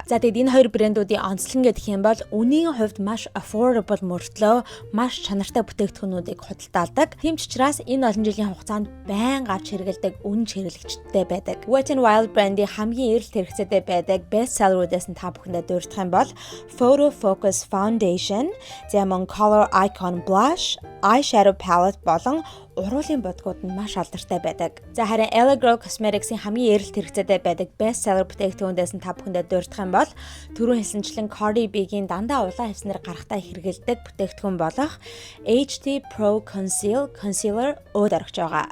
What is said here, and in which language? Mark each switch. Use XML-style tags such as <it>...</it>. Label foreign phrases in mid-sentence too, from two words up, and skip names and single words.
<mn>За тэгэд энэ хоёр брэндүүдийн онцлог гэх юм бол үнийн хувьд маш affordable мөртлөө маш чанартай бүтээгдэхүүнүүдийг худалдаалдаг. Тийм ч учраас энэ олон жилийн хугацаанд байнга авч хэрэгэлдэг үнэн хэрэглэгчтэй байдаг. Wet n Wild брендийн хамгийн эрэлт хэрэгцээтэй байдаг</mn> <en>best seller-</en> <mn>уудаас нь та бүхэндээ дурдах юм бол Photo Focus Foundation, Diamond Color Icon Blush, Eyeshadow Palette болон уруулын бодгууд нь маш алдартай байдаг. За харин LA Girl Cosmetics-ийн хамгийн эрэлт хэрэгцээтэй байдаг</mn> <en>best seller</en> <mn>бүтээгдэхүүнээс нь та бүхэндээ дурдах юм бол түрүүн хэлсэнчлэн Cardi B-гийн дандаа улаан хевснэр гарахтаа хэрэгэлдэг бүтээгдэхүүн болох HD Pro Concealer ууд орхиж байгаа.</mn>